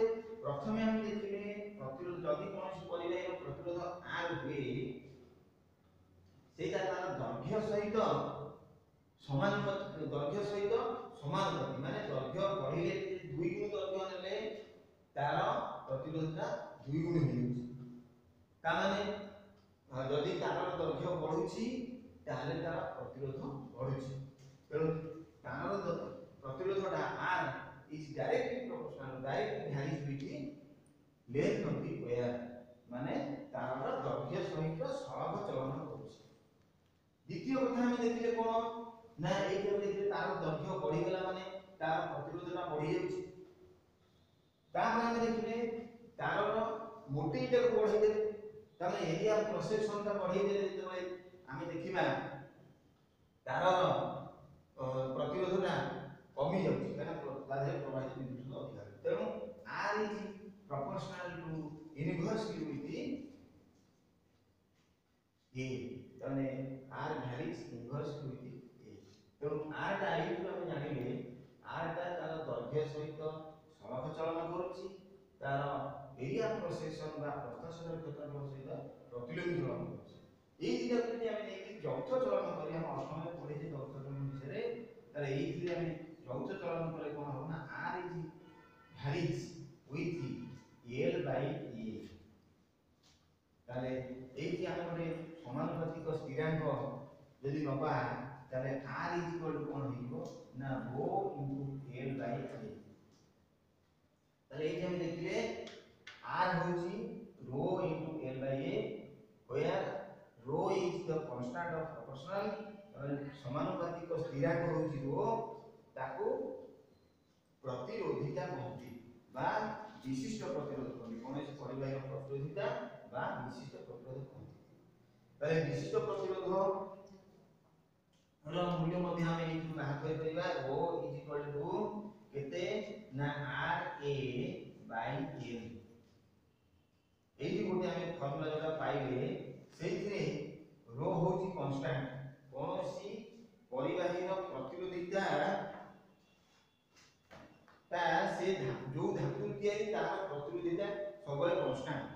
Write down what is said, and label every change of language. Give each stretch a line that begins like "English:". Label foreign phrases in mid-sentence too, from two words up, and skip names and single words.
Odia: ପ୍ରଥମେ ଆମେ ଦେଖିଲେ ପ୍ରତିରୋଧ ଯଦି କୌଣସି ପରିବାହୀର ପ୍ରତିରୋଧ R ହୁଏ ସେଇଟା ତାର ଦୈର୍ଘ୍ୟ ସହିତ ସମାନୁପାତିକ, ଦୈର୍ଘ୍ୟ ସହିତ ସମାନୁପାତିକ ମାନେ ଦୈର୍ଘ୍ୟ ବଢିଲେ 2 ଗୁଣ ଦୈର୍ଘ୍ୟ ନେଲେ ତାର ପ୍ରତିରୋଧଟା 2 ଗୁଣ ହେଇଯାଉଛି। ତାମାନେ ଯଦି ତାରର ଦୈର୍ଘ୍ୟ ବଢୁଛି ତାହେଲେ ତାର ପ୍ରତିରୋଧ ବଢୁଛି। ତେଣୁ ତାରର ପ୍ରତିରୋଧଟା
English: R is directly proportional, directly varies with length of the wire,
Odia: ମାନେ ତାରର ଦୈର୍ଘ୍ୟ ସହିତ ସଳଖ ଚଳନ କରୁଛି। ଦ୍ୱିତୀୟ କଥା ଆମେ ଦେଖିଲେ କଣ ନା ଏଇଟା ଦେଖିଲେ ତାର ଦୈର୍ଘ୍ୟ ବଢିଗଲା ମାନେ ତାର ପ୍ରତିରୋଧଟା ବଢି ଯାଉଛି। ତାପରେ ଆମେ ଦେଖିଲେ ତାରର ମୋଟେଇଟାକୁ ବଢେଇ ଦେଲେ, ତାପରେ
English: area cross section
Odia: ବଢେଇ ଦେଲେ ଯେତେବେଳେ ଆମେ ଦେଖିବା ତାର ପ୍ରତିରୋଧଟା କମି ଯାଉଛି କାରଣ ତା ଦେହରେ ପ୍ରବାହିତ ବିଦ୍ୟୁତ ଅଧିକା।
English: ତେଣୁ R is proportional to inversely with A, ତାମାନେ R varies inversely with A।
Odia: ତେଣୁ R ଟା ଏଇଠୁ ଆମେ ଜାଣିଲେ R ଟା ତାର ଦୈର୍ଘ୍ୟ ସହିତ ସଳଖ ଚଳନ କରୁଛି, ତାର
English: area cross section
Odia: ବା ପ୍ରସ୍ଥାସର କ୍ଷେତ୍ରଫଳ ସହିତ ପ୍ରତିଲୋମୀ ଚଳନ କରୁଛି। এই দুইটাକୁ ଯଦି ଆମେ ନେଇକି ଯୌଥ ଚଳନ କରି ଆମେ ଅଷ୍ଟମରେ ପଢିଛେ ଯୌଥ ଚଳନ ବିଷୟରେ, ତାହେଲେ ଏଇଥିରେ ଆମେ ଯୌଥ ଚଳନ କଲେ କଣ ହବ ନା
English: R is varies with L by A।
Odia: ତାହେଲେ ଏଇଠି ଆମେ ଗୋଟେ ସମାନୁପାତିକ ସ୍ଥିରାଙ୍କ ଯଦି ନବା ତାହେଲେ
English: R is equal to
Odia: କଣ ହେଇଯିବ ନା ρ
English: into L by A।
Odia: ତାହେଲେ ଏଇଠି ଆମେ ଦେଖିଲେ
English: R ହଉଛି ρ into L by A where ρ is the constant of proportional,
Odia: ସମାନୁପାତିକ ସ୍ଥିରାଙ୍କ ହଉଛି ρ, ତାକୁ ପ୍ରତିରୋଧିତା କହନ୍ତି ବା ବିଶିଷ୍ଟ ପ୍ରତିରୋଧ କହନ୍ତି, କୌଣସି ପରିବାହୀର ପ୍ରତିରୋଧିତା ବା ବିଶିଷ୍ଟ ପ୍ରତିରୋଧ କହନ୍ତି। ତାହେଲେ ବିଶିଷ୍ଟ ପ୍ରତିରୋଧ ର ମୂଲ୍ୟ ମଧ୍ୟ ଆମେ ଏଇଠୁ ବାହାର କରିପାରିବା।
English: ρ is equal to
Odia: କେତେ ନା
English: RA by L।
Odia: ଏଇଠି ଗୋଟେ ଆମେ ଫର୍ମୁଲା ଯୋଉଟା ପାଇଲେ ସେଇଥିରେ ρ ହଉଛି କନଷ୍ଟାଣ୍ଟ, କୌଣସି ପରିବାହୀର ପ୍ରତିରୋଧିତା ତା ସେ ଯୋଉ ଧାତୁ ତିଆରି ତାର ପ୍ରତିରୋଧିତା ସବୁବେଳେ କନଷ୍ଟାଣ୍ଟ।